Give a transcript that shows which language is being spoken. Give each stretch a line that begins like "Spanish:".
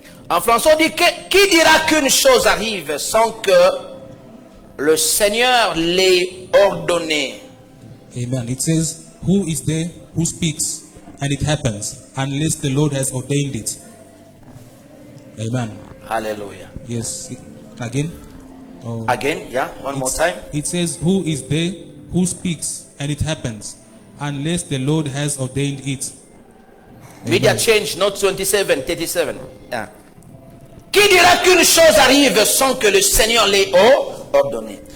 French: En français, on dit qui dira qu'une chose arrive sans que le Seigneur l'ait ordonné?
English: Amen. It says, who is there who speaks and it happens unless the Lord has ordained it? Amen. Hallelujah. Yes. Again. Oh. Again, yeah, one more time. It says, who is there who speaks and it happens unless the Lord has ordained it? Media change, not 27, 37. Yeah.
French: Qui dira qu'une chose arrive sans que le Seigneur l'ait ordonné?